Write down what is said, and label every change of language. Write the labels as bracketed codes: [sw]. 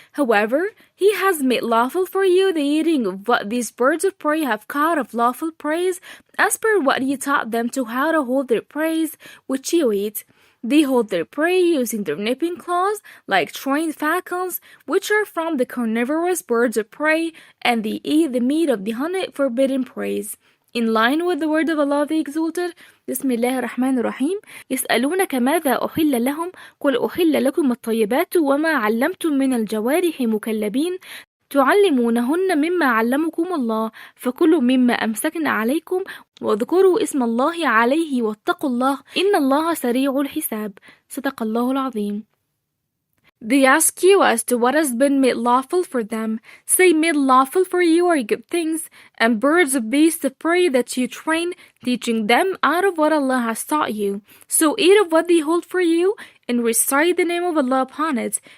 [en] However, He has made lawful for you the eating of what these birds of prey have caught of lawful prey, as per what He taught them to how to hold their prey, which you eat. They hold their prey using their nipping claws, like trained falcons, which are from the carnivorous birds of prey, and they eat the meat of the hunted forbidden prey. In line with the word of Allah the Exalted, [ar] Bismillah ar-Rahman ar-Rahim, يسألونك ماذا أحل لهم قل أحل لكم الطيبات وما علمتم من الجوارح مكلبين تعلمونهن مما علمكم الله فكلوا مما أمسكن عليكم واذكروا اسم الله عليه واتقوا الله إن الله سريع الحساب صدق الله العظيم. [en] They ask you as to what has been made lawful for them. Say, made lawful for you are good things, and birds of beasts of prey that you train, teaching them out of what Allah has taught you. So eat of what they hold for you, and recite the name of Allah upon it.